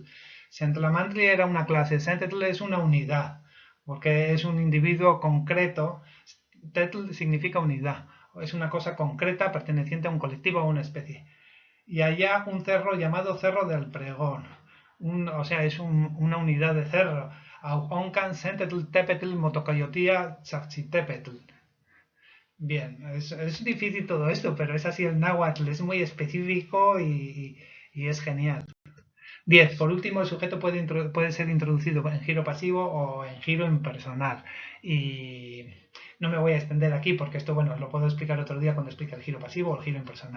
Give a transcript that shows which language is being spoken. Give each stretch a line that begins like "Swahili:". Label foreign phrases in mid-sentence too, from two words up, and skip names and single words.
Spanish: Sentlamantli era una clase, sentetl es una unidad, porque es un individuo concreto. Tetl significa unidad, es una cosa concreta perteneciente a un colectivo o a una especie. Y allá un cerro llamado Cerro del Pregón. O sea, es una unidad de cerro.
Nahuatl languages: Oncan sentetl tepetl motocayotía tzachitepetl.
Spanish: Bien, es difícil todo esto, pero es así el náhuatl, es muy específico y es genial. 10. Por último, el sujeto puede ser introducido en giro pasivo o en giro impersonal. Y no me voy a extender aquí porque esto, bueno, lo puedo explicar otro día cuando explique el giro pasivo o el giro impersonal.